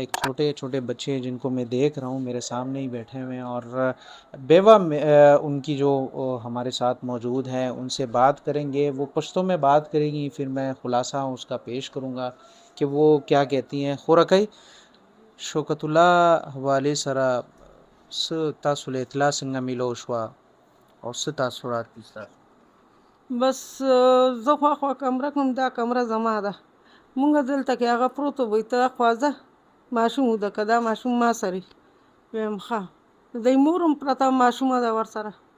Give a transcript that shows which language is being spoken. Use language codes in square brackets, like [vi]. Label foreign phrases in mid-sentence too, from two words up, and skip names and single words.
[ur] ایک چھوٹے چھوٹے بچے جن کو میں دیکھ رہا ہوں میرے سامنے ہی بیٹھے ہوئے ہیں، اور بیوہ ان کی جو ہمارے ساتھ موجود ہیں، ان سے بات کریں گے، وہ پشتوں میں بات کریں گی، پھر میں خلاصہ اس کا پیش کروں گا کہ وہ کیا کہتی ہیں. [ps] خورکئی شوکت اللہ حوالے سرا س تاسو له اطلاع څنګه میلو شوه او څه تاثرات دي ستاسو؟ بس زه خوا کمره کوم، دا کمره زما ده. مونږ دلته کې هغه پروت وی ته خوازه ماشوم ده، که دا ماشوم ما سره ویم ښه دی مورم پرته ماشومه ده ورسره.